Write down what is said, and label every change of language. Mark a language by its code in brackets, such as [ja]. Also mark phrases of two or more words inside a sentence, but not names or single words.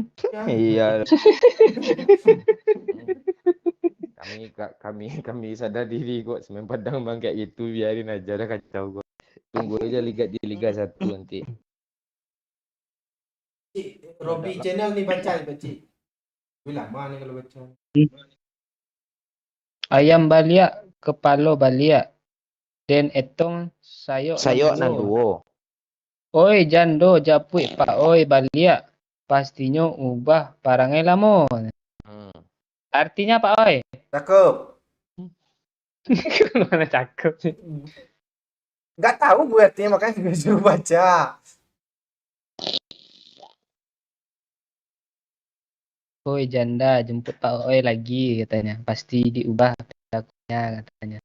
[id] Iya. Kami sadar diri kok, semen Padang bang kayak gitu, biarin aja, dah kacau gua. Tunggu aja liga di Liga 1 nanti. Cik, Robi channel ni baca Pak Cik. Udah lama nih kalau baca. [min] Ayam balia, kepala balia, den etong sayok nanduo. Oi jando japui pak oi balia, pastinya ubah parangai lamo. [id] Artinya pak oi? Cakep. Mana cakep sih? Nggak tahu gue artinya makanya gue suruh baca. Oi janda jemput pak oi lagi katanya, pasti diubah perilakunya katanya.